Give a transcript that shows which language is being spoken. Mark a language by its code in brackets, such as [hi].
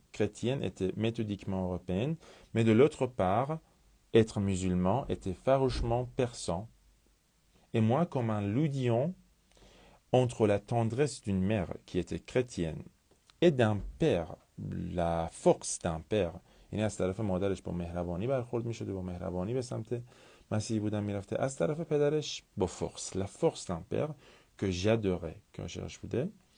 [fr] Chrétienne était méthodiquement européenne, mais de l'autre part, être musulman était farouchement persan. Et moi, comme un loudillon entre la tendresse d'une mère qui était chrétienne et d'un père la force d'un père. [fa] یعنی از طرف مادرش با مهربانی برخورد میشده، با مهربانی به سمت مسیح بودن میرفته، از طرف پدرش با force. [fr] La force d'un père que j'adorais quand je [fa] بوده.